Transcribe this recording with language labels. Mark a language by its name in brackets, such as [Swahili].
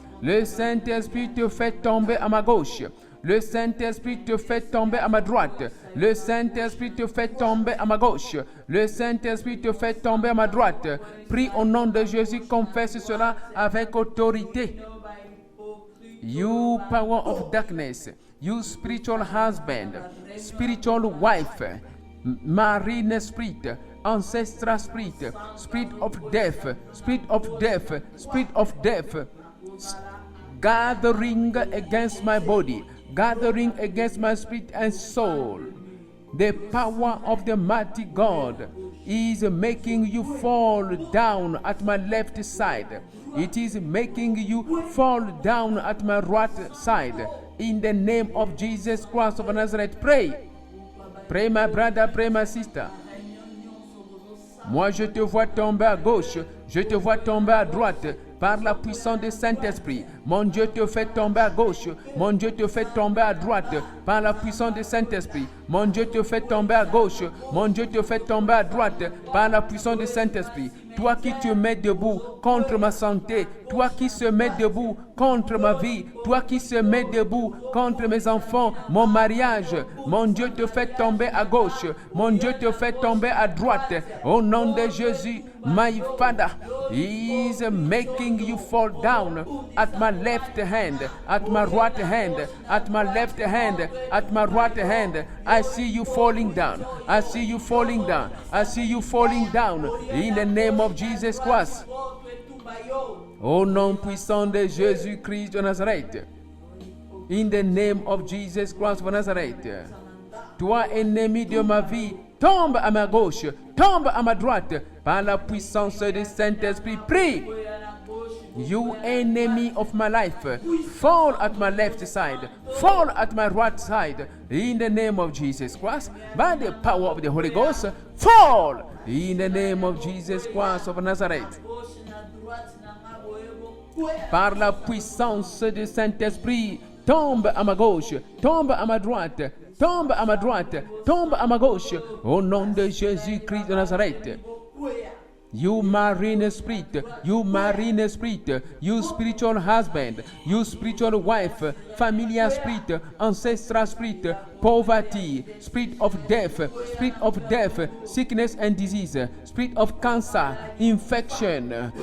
[French] Le Saint-Esprit te fait tomber à ma gauche. Le Saint-Esprit te fait tomber à ma droite. Le Saint-Esprit te fait tomber à ma gauche. Le Saint-Esprit te fait tomber à ma droite. Prie au nom de Jésus, confesse cela avec autorité. [English] You power of darkness, you spiritual husband, spiritual wife, marine spirit, ancestral spirit, spirit of death, spirit of death, spirit of death, gathering against my body, gathering against my spirit and soul. The power of the mighty God is making you fall down at my left side. It is making you fall down at my right side. In the name of Jesus Christ of Nazareth, pray. Pray, my brother, pray, my sister. [French] Moi, je te vois tomber à gauche, je te vois tomber à droite. Par la puissance du Saint-Esprit, mon Dieu te fait tomber à gauche, mon Dieu te fait tomber à droite. Par la puissance du Saint-Esprit, mon Dieu te fait tomber à gauche, mon Dieu te fait tomber à droite. Par la puissance du Saint-Esprit, toi qui te mets debout contre ma santé, toi qui se mets debout contre ma vie, toi qui se mets debout contre mes enfants, mon mariage, mon Dieu te fait tomber à gauche, mon Dieu te fait tomber à droite. Au nom de Jésus, [English] my Father is making you fall down at my left hand, at my right hand, at my left hand, at my right hand. I see you falling down. I see you falling down. I see you falling down. In the name of Jesus Christ. [French] Au nom puissant de Jésus-Christ de Nazareth. [English] In the name of Jesus Christ of Nazareth. [French] Toi, ennemi de ma vie, tombe à ma gauche, tombe à ma droite, par la puissance du Saint-Esprit. Prie. [English] You enemy of my life, fall at my left side, fall at my right side, in the name of Jesus Christ, by the power of the Holy Ghost, fall, in the name of Jesus Christ of Nazareth. [French] Par la puissance du Saint-Esprit, tombe à ma gauche, tombe à ma droite, tombe à ma droite, tombe à ma gauche, au nom de Jésus-Christ de Nazareth. [English] You marine spirit, you marine spirit, you spiritual husband, you spiritual wife, familiar spirit, ancestral spirit, poverty, spirit of death, sickness and disease, spirit of cancer, infection.